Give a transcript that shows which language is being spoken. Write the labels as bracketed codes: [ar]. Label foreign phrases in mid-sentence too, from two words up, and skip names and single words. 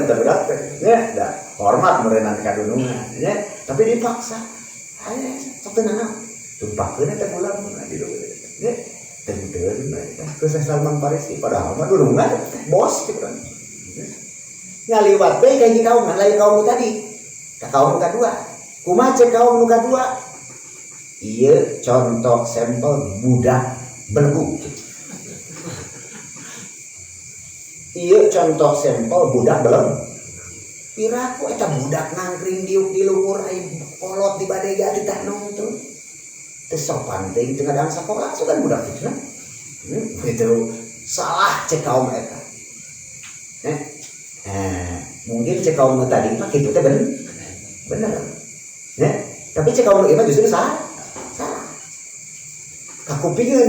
[su] teh budak teh nya da hormat meureunana ka dunungan nya tapi dipaksa aya sok teu naon tumpakeun eta bulan di dieu nya teuteun eta ke Salman Farisi padahal mah dunungan bos gitu kan ngaliwat deui ka hiji kaum lain kaum tadi ka kaum kadua kumaha cek kaum nu kadua ieu contoh sampel budak belegu ieu contoh sampel budak belum piraku eta budak nangkring diuk di luhur ai kolot di badega ditah nongtun teu sopan teh teu ngadang sakola sugan budak kitu itu salah cek kaum eta mungkin cek kaum tadi mah kitu teh bener tapi cek kaum ieu justru salah kakupingeun